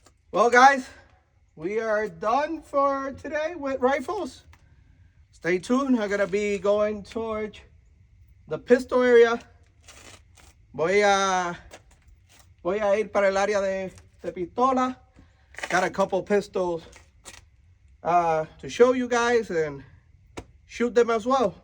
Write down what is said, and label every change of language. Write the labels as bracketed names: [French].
[English] Well, guys, we are done for today with rifles. Stay tuned. I'm going to be going towards the pistol area. [Spanish] Voy a ir para el área de pistola. [English] Got a couple pistols to show you guys and shoot them as well.